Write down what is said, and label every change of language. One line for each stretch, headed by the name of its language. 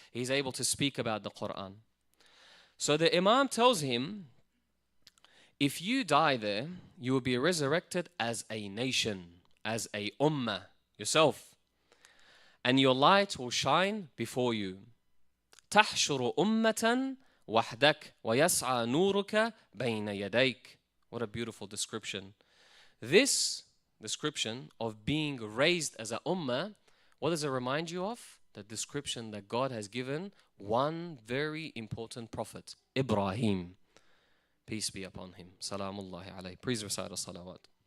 English: He's able to speak about the Quran. So the Imam tells him, if you die there, you will be resurrected as a nation, as a ummah, yourself. And your light will shine before you.
Arabic: تحشر أمة وحدك ويسعى نورك بين يديك.
English: What a beautiful description. This description of being raised as a ummah, what does it remind you of? The description that God has given one very important prophet, Ibrahim. Peace be upon him. Salamullahi alayhi. Please recite a salawat.